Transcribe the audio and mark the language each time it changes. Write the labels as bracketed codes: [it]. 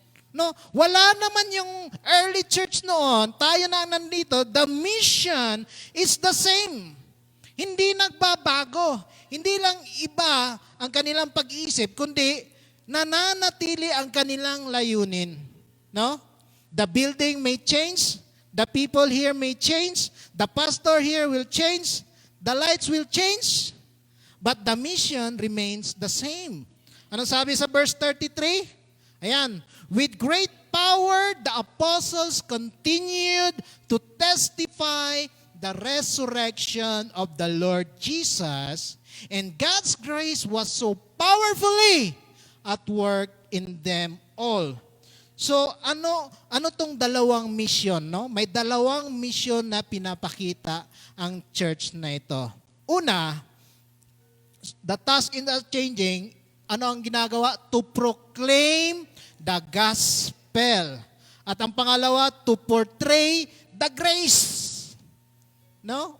[tl] No, wala naman yung early church noon, tayo na nandito, [en] the mission is the same. [tl] Hindi nagbabago. Hindi lang iba ang kanilang pag-iisip, kundi nananatili ang kanilang layunin. No? [en] The building may change, the people here may change, the pastor here will change, the lights will change, but the mission remains the same. [tl] Ano sabi sa verse 33? Ayan, [en] with great power the apostles continued to testify the resurrection of the Lord Jesus, and God's grace was so powerfully at work in them all. [tl] So ano tong dalawang mission, no? May dalawang mission na pinapakita ang church na ito. [en] Una, the task in the changing, [tl] ano ang ginagawa? [en] To proclaim the gospel. [tl] At ang pangalawa, [en] to portray the grace. No?